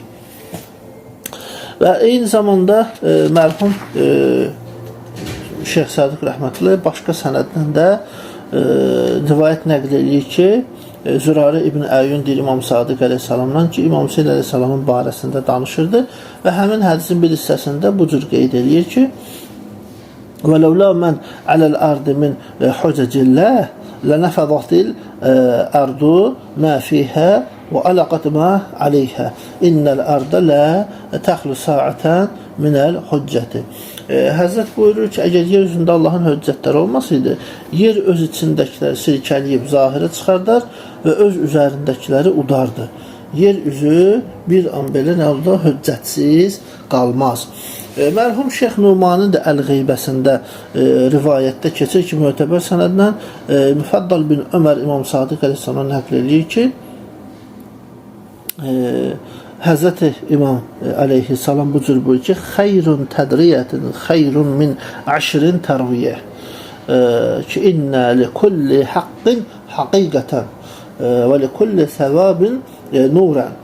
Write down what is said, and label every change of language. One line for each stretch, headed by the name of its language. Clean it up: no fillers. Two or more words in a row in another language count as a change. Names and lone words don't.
Azerbaijani: Və eyni zamanda mərhum Şeyx Sadiq rəhmətullah başqa sənəddən də rivayət nəql edir ki, Zürarə İbn Əyyun deyir İmam Sadiq əleyhissalamdan ki, İmam Hüseyn əleyhissalamın barəsində danışırdı və həmin hədisin bir hissəsində bu cür qeyd edir ki,
Arabic: وَلَوْلَا مَنْ عَلَى الْأَرْضِ مِنْ حُجَجِ اللّٰهِ لَنَفَضَتِ الْأَرْضُ مَا فِيهَا وَأَلَقَتْ مَا عَلَيْهَا إِنَّ الْأَرْضَ لَا تَخْلُ سَاعَةً مِنَ الْحُجَّةِ
Azerbaijani: Həzrət buyurur ki, əgər yer üzündə Allahın höccətləri olmasaydı, yer öz içindəkiləri silkələyib zahirə çıxardar və öz üzərindəkiləri udardı. Yer üzü bir an belə nə oldu? Höccətsiz qalmaz. Mərhum Şeyx Numanın da Əl-Qeybəsində rivayətdə keçir ki, mötəbər sənədlə Müfəddal bin Ömər İmam Sadiq əleyhissalam nəql edir ki, Həzrəti İmam əleyhissalam bu cür buyurur ki,
Arabic: خبر تدريه خير من عشر ترويه
Azerbaijani: ki,
Arabic: إن لكل حق حقيقة ولكل صواب نورا.